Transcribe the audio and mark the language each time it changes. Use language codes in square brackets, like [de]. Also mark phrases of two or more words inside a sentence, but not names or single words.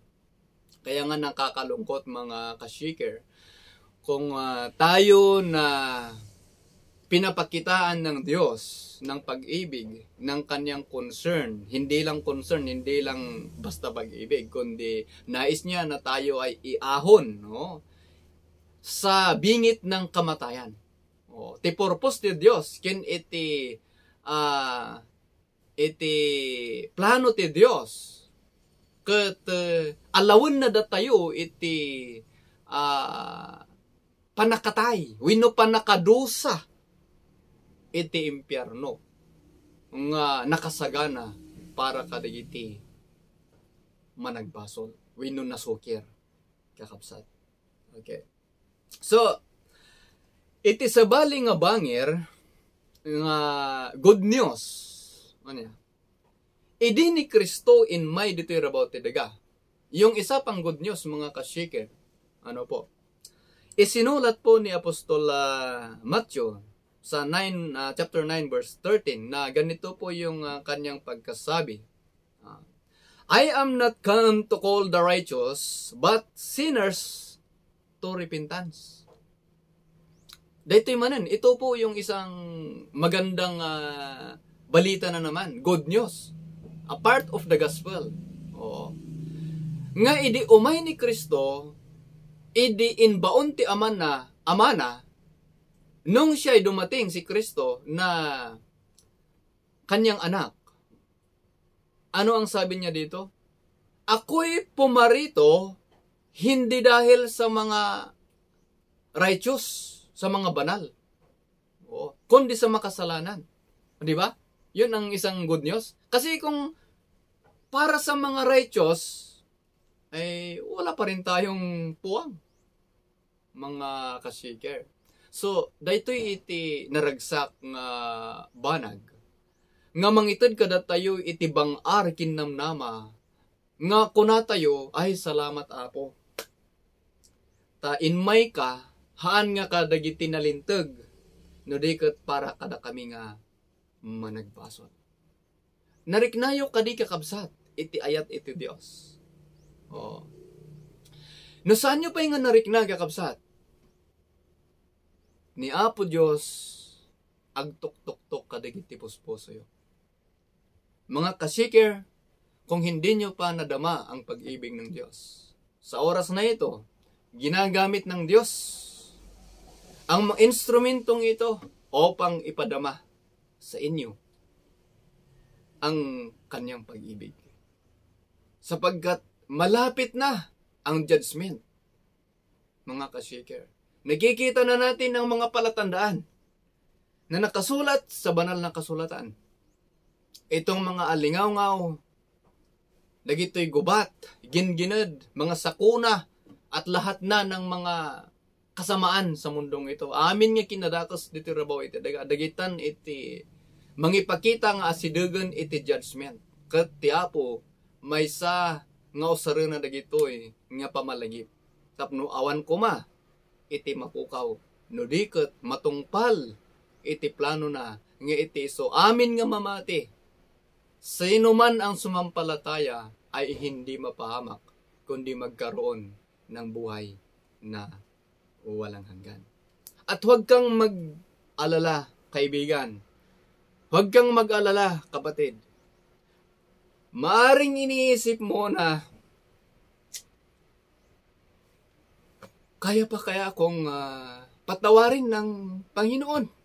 [tl] Kaya nga nakakalungkot mga ka-shaker, kung tayo na pinapakitaan ng Diyos ng pag-ibig, ng kanyang concern, hindi lang basta pag-ibig, kundi nais niya na tayo ay iahon sa bingit ng kamatayan. [ilo] Ti purpose ti Diyos, ken iti plano ti Dios ket alawon na datayo iti panakatay wenno panakadusa iti impyerno nga nakasagana para kadagiti managbasol wenno nasukir kakabsat. Okay. So iti sabali nga bangir nga [en] good news [ilo] idi ni Kristo in may dito'y about ti daga. [tl] Yung isa pang [en] good news [tl] mga ka-shaker, isinulat po ni Apostol Matthew sa chapter 9 verse 13 na ganito po yung kanyang pagkasabi. [en] I am not come to call the righteous, but sinners to repentance. [ilo] Dito'y manan, [tl] ito po yung isang magandang balita na naman, [en] good news, a part of the gospel. [ilo] Nga idi umay ni Kristo, idi inbaon ti amana, [tl] nung siya'y dumating si Kristo na kanyang anak. Ano ang sabi niya dito? Ako'y pumarito hindi dahil sa mga righteous, sa mga banal, kundi sa makasalanan. Di ba? Yun ang isang [en] good news. [tl] Kasi kung para sa mga righteous, ay wala pa rin tayong puwang. Mga ka-shaker. So, [ilo] daytoy iti naragsak nga banag. Nga mangitid kada tayo iti bangar kinnamnama. Nga kuna tayo, ay salamat apo. Ta inmay ka, haan nga kadagiti nalintag. No diket para kada kami nga managbasol. Nariknayo kadi kakabsat, iti ayat iti Dios. No saan nyo pa yung narikna kakabsat? Ni Apo Dios, agtok-tok-tok kadagiti puspuso yo. [tl] Mga ka-shaker, kung hindi nyo pa nadama ang pag-ibig ng Diyos, sa oras na ito, ginagamit ng Diyos ang mga instrumentong ito upang ipadama sa inyo ang kanyang pag-ibig. Sapagkat malapit na ang judgment, mga ka-shaker. Nakikita na natin ang mga palatandaan na nakasulat sa banal na kasulatan. Itong mga alingaw-ngaw, [ilo] dagitoy gubat, ginginad, [tl] mga sakuna, at lahat na ng mga kasamaan sa mundong ito. [ilo] Amin nga kinadakas dito rabaw iti dagitan iti mangipakita nga asidugan iti judgment. Kat ti Apo maysa nga usaren na dagitoy nga pamalagip. Tapno awan ko ma iti mapukaw. No diket matungpal iti plano na nga iti so amin nga mamati. [tl] Sino man ang sumampalataya ay hindi mapahamak kundi magkaroon ng buhay na walang hanggan. At huwag kang mag-alala, kaibigan. Huwag kang mag-alala, kapatid. Maaring iniisip mo na kaya pa kaya akong patawarin ng Panginoon.